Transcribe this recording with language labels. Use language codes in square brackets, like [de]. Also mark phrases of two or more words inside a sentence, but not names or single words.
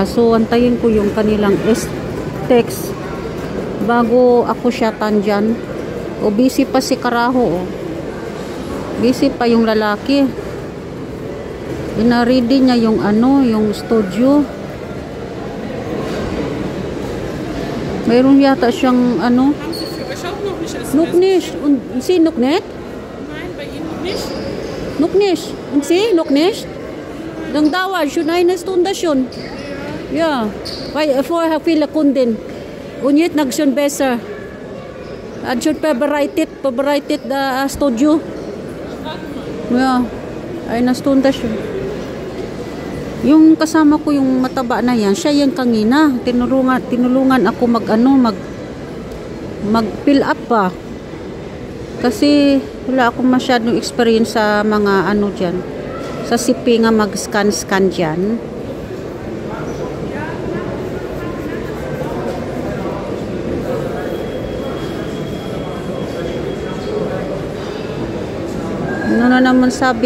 [tl] So antayin ko yung kanilang text bago ako syatan dyan. O busy pa si Karaho busy pa yung lalaki. Ina-ready niya yung yung studio. Mayroon yata siyang [de] Nog nicht. Und Sie noch nicht? Nein, bei Ihnen noch nicht. Noch nicht. Und Sie noch nicht? Dann dauert schon eine Stunde schon. Ja, weil vorher viele Kunden. Und jetzt noch schon besser. Hat schon vorbereitet Studio. Ja, eine Stunde schon. [tl] Yung kasama ko yung mataba na yan, siya yung kanina. Tinulungan ako mag-fill up pa. Kasi wala akong masyadong experience sa mga dyan. Sa CP nga mag-scan dyan. Ano na naman sabi?